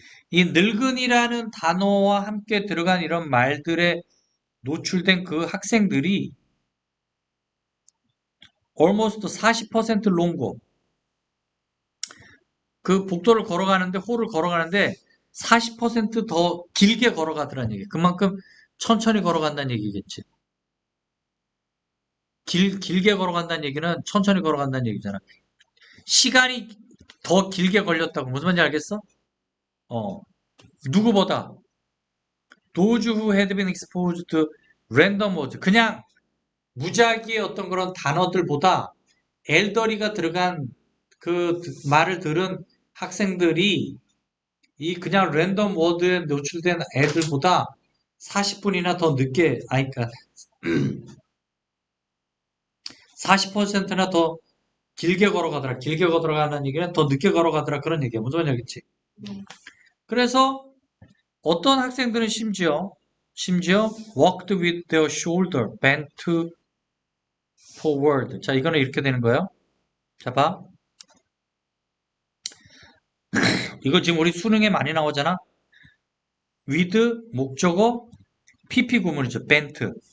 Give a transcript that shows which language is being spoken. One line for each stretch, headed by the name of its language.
Korean: 이 늙은이라는 단어와 함께 들어간 이런 말들에 노출된 그 학생들이
English: almost 40% longer
Korean: 그 복도를 걸어가는데 홀을 걸어가는데 40% 더 길게 걸어가더라는 얘기. 그만큼 천천히 걸어간다는 얘기겠지. 길게 걸어간다는 얘기는 천천히 걸어간다는 얘기잖아. 시간이 더 길게 걸렸다고. 무슨 말인지 알겠어? 누구보다.
English: Those who had been exposed to random words.
Korean: 그냥 무작위의 어떤 그런 단어들보다 엘더리가 들어간 그 말을 들은 학생들이 이 그냥 랜덤 워드에 노출된 애들보다 40분이나 더 늦게, 아니, 그러니까 40%나 더 길게 걸어가더라. 길게 걸어가는 얘기는 더 늦게 걸어가더라. 그런 얘기야. 무슨 말인지 알겠지? 네. 그래서 어떤 학생들은 심지어
English: walked with their shoulder bent forward.
Korean: 자, 이거는 이렇게 되는 거예요. 자, 봐. 이거 지금 우리 수능에 많이 나오잖아. with 목적어 PP 구문이죠.
English: bent.